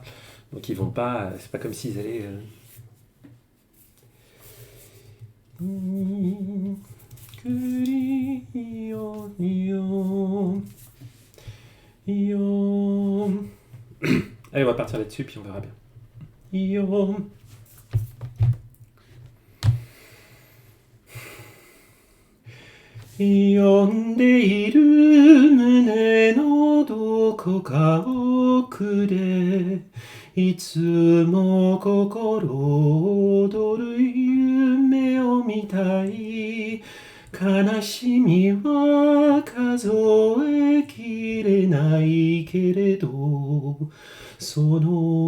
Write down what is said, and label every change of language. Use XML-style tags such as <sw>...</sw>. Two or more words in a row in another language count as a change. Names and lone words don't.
<fr>Donc ils vont pas. C'est pas comme s'ils allaient. Allez, on va partir là-dessus, puis on verra bien.</fr> <ja>呼んでいる胸のどこか奥でいつも心躍る夢を見たい悲しみは数えきれないけれどその</ja>